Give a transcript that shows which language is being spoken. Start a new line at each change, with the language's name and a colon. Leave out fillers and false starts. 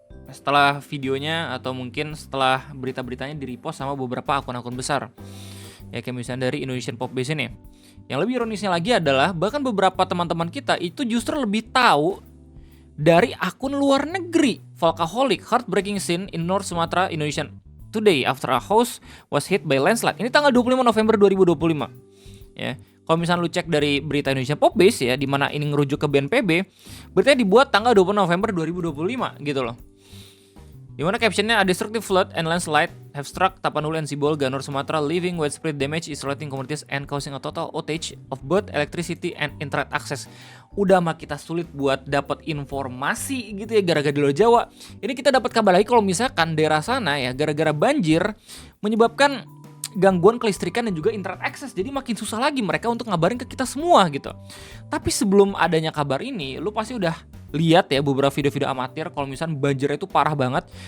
Indonesian: setelah videonya atau mungkin setelah berita-beritanya di-repost sama beberapa akun-akun besar. Ya kayak misalnya dari Indonesian Pop Base ini. Yang lebih ironisnya lagi adalah bahkan beberapa teman-teman kita itu justru lebih tahu dari akun luar negeri.
English: Volcaholic, heartbreaking scene in North Sumatra, Indonesia today after a house was hit by landslide.
Indonesian: Ini tanggal 25 November 2025. Ya. Kalau misalnya lu cek dari berita Indonesia Pop Base ya, di mana ini ngerujuk ke BNPB, beritanya dibuat tanggal 20 November 2025 gitu loh. Dimana captionnya,
English: a destructive flood and landslide have struck Tapanuli and Sibolga, North Sumatra, leaving widespread damage, isolating communities and causing a total outage of both electricity and internet access.
Indonesian: Udah mah kita sulit buat dapat informasi gitu ya gara-gara di luar Jawa. Ini kita dapat kabar lagi kalau misalkan daerah sana ya gara-gara banjir menyebabkan gangguan kelistrikan dan juga internet access. Jadi makin susah lagi mereka untuk ngabarin ke kita semua gitu. Tapi sebelum adanya kabar ini, lu pasti udah lihat ya beberapa video-video amatir kalau misalnya banjirnya itu parah banget.